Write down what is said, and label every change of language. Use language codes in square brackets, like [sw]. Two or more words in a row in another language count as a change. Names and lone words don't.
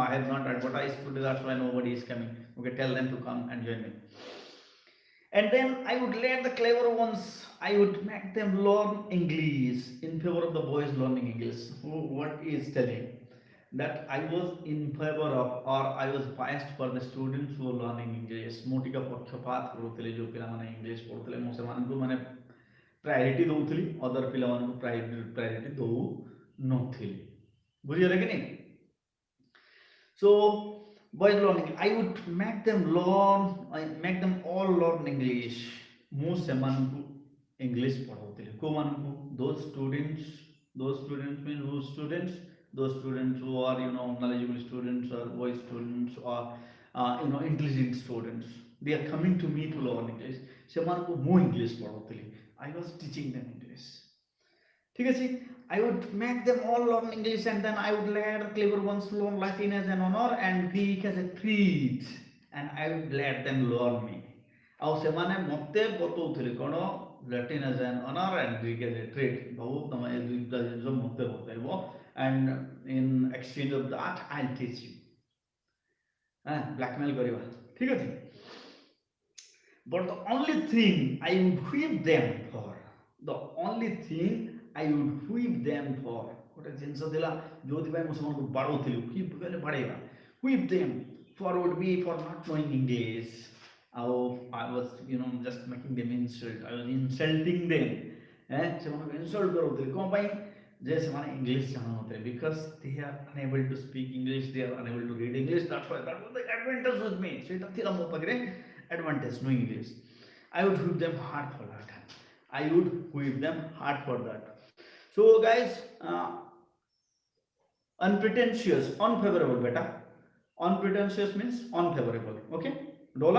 [en] I have not advertised today. That's why nobody is coming. Okay, tell them to come and join me. And then I would let the clever ones, I would make them learn English in favor of the boys learning English. What is telling? That I was in favor of, or I was biased for the students who are learning English. [or] ମୁଁ ଟିକେ ପକ୍ଷପାତ କରୁଥିଲି ଯେଉଁ ପିଲାମାନେ ଇଂଲିଶ ପଢ଼ୁଥିଲେ, ମୁଁ ସେମାନଙ୍କୁ ମାନେ ପ୍ରାୟୋରିଟି ଦେଉଥିଲି, ଅଦର ପିଲାମାନଙ୍କୁ ପ୍ରାୟୋରିଟି ଦେଉ ନଥିଲି. ବୁଝିଗଲେ କି ନାହିଁ? [en] So boys learning, I would make them all learn English. [or] ମୁଁ ସେମାନଙ୍କୁ ଇଂଲିଶ ପଢ଼ାଉଥିଲି. କେଉଁମାନଙ୍କୁ? [en] those students mean whose students? Those students who are knowledgeable students or wise students or intelligent students. They are coming to me to learn English. [or] ସେମାନଙ୍କୁ ମୁଁ ଇଂଲିଶ ପଢ଼ାଉଥିଲି. [en] I was teaching them English. [bn] ঠিক আছে? [en] I would make them all learn English, and then I would let the clever ones learn Latin as an honor and Greek as a treat, and I would let them learn me. [or] ଆଉ ସେମାନେ ମୋତେ ବତାଉଥିଲେ କ'ଣ? [en] Latin as an honor and Greek as a treat. [or] ବାବୁ ତମେ ଏ ଦୁଇଟା ଜିନିଷ ମୋତେ ବତାଇବ, [en] and in exchange of that I'll teach you. [or] Blackmail କରିବା. ଠିକ ଅଛି? [en] But the only thing I would whip them for, [or] ଗୋଟେ ଜିନିଷ ଥିଲା ଯୋଉଥିପାଇଁ ମୁଁ ସେମାନଙ୍କୁ ବାଡ଼ଉଥିଲି. ବାଡ଼େଇବା. [en] whip them for would be for not knowing English. I was just making them insult. I was insulting them. [or] ସେମାନଙ୍କୁ ଇନସଲ୍ଟ କରାଉଥିଲି. କ'ଣ ପାଇଁ? ଯେ ସେମାନେ ଇଂଲିଶ ଜାଣୁନଥିଲେ. [en] because they are unable to speak English, they are unable to read English. That's why that was the advantage with me. [or] ସେଇଟା ଥିଲା ମୋ ପାଖରେ [en] advantage knowing English. I would whip them hard for that. So guys, unpretentious, unfavorable beta. Unpretentious means unfavorable. Okay, Dola.